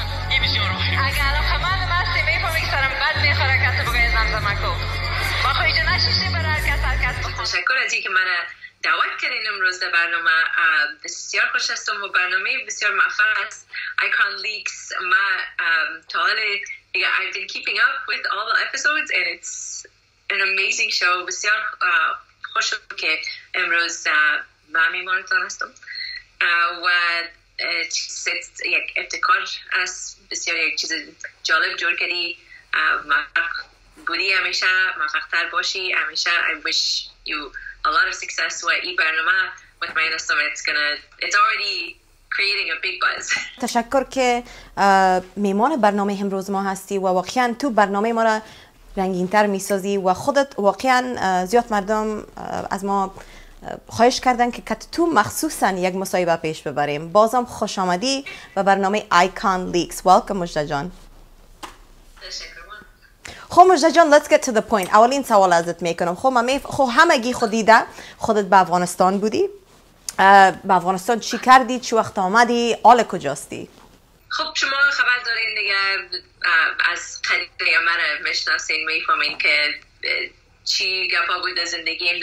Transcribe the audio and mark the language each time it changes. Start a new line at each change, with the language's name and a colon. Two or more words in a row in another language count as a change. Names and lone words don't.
Persian: این بسیار اگر علاقمند هستی میفهمی که سرم قد میخوره کسی بگه زمزمه کو. با خواهی نشیشتی برای هر کس بخواه. تشکر از اینکه من دعوت کردین امروز در برنامه. بسیار خوش هستم و برنامه بسیار موفق است.
English: آیکان لیکس.
Persian: ما تا حال
English: I've been keeping up with all the episodes and it's an amazing show.
Persian: بسیار خوشم که امروز ما میمانتان هستم و یک ابتکار است. بسیار یک چیز جالب جور کردی. موفق بودی، همیشه موفق‌تر باشی.
English: همیشه I wish you a lot of success
Persian: و این برنامه مطمئن هستم
English: it's already creating a big buzz.
Persian: تشکر که میمان برنامه امروز ما هستی و واقعا تو برنامه ما را رنگین‌تر میسازی و خودت واقعا زیاد مردم از ما خواهش کردن که تو مخصوصا یک مصاحبه پیش ببریم. بازم خوش آمدی به برنامه آیکان لیکس. welcome مجده جان. خب مجده جان،
English: let's get to the point.
Persian: اولین سوال ازت میکنم. خب همگی خودیده خودت به افغانستان بودی. به افغانستان چی کردی؟ چی وقت آمدی؟ حال کجاستی؟ خب شما خبر دارین دیگه، از قدیم من میشناسین، میفهمین که چی گپا بود از زندگیم.